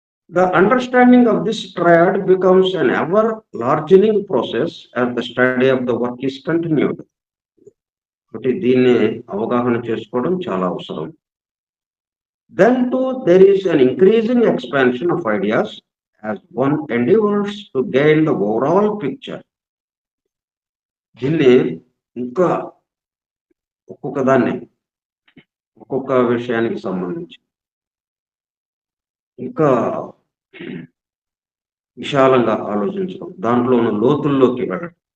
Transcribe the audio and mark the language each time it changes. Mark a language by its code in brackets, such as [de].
[en] The understanding of this triad becomes an ever largening process as the study of the work is continued. [te] కాబట్టి దీన్ని అవగాహన చేసుకోవడం చాలా అవసరం. [en] Then too there is an increasing expansion of ideas as one endeavors to gain the overall picture. [te] దీన్ని ఇంకా ఒక్కొక్క దాన్ని ఒక్కొక్క విషయానికి సంబంధించి ఇంకా విశాలంగా ఆలోచించడం, దాంట్లో ఉన్న లోతుల్లోకి వెళ్ళడం.